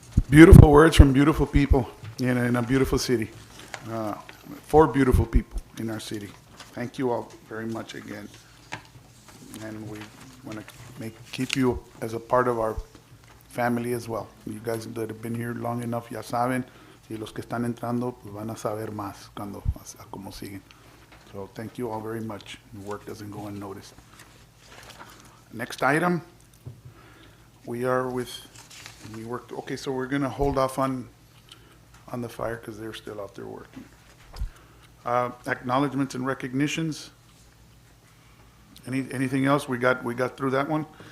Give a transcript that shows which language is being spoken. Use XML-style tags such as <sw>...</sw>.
<en>Beautiful words from beautiful people in a beautiful city. uh, 4 beautiful people in our city. Thank you all very much again. And we want to keep you as a part of our family as well. You guys that have been here long enough</en> <es>ya saben, y los que están entrando pues van a saber más cuando, a cómo siguen.</es> <en>So thank you all very much. Your work doesn't go unnoticed. Next item, we worked, okay, so we're gonna hold off on the fire because they're still out there working. Acknowledgements and recognitions. Anything else? We got through that one.</en>